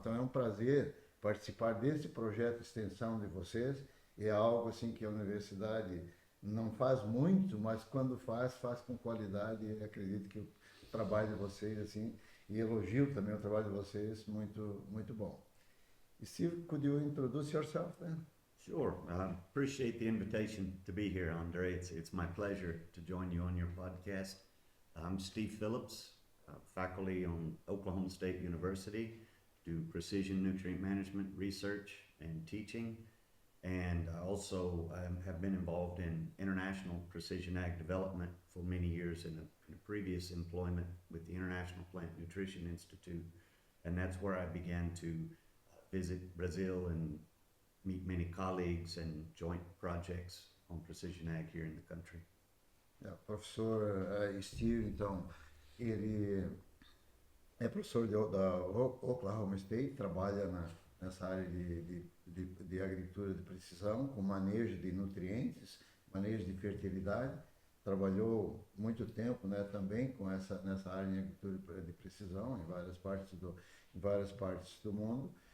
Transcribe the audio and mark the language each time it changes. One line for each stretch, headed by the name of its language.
Portuguese: Então é um prazer participar desse projeto de extensão de vocês. E é algo assim que a universidade não faz muito, mas quando faz com qualidade. E acredito que o trabalho de vocês, assim, e elogio também o trabalho de vocês, muito, muito bom.
English: Steve, could you introduce yourself then? Sure. Appreciate the invitation to be here, Andre. It's my pleasure to join you on your podcast. I'm Steve Phillips, faculty on Oklahoma State University, do precision nutrient management research and teaching, and I also have been involved in international precision ag development for many years in a previous employment with the International Plant Nutrition Institute, and that's where I began to visit Brazil and meet many colleagues and joint projects on precision ag here in the country.
Portuguese: Professor Steve, então, ele é professor da Oklahoma State, trabalha nessa área de agricultura de precisão, com manejo de nutrientes, manejo de fertilidade. Trabalhou muito tempo, né, também nessa área de agricultura de precisão em várias partes do mundo.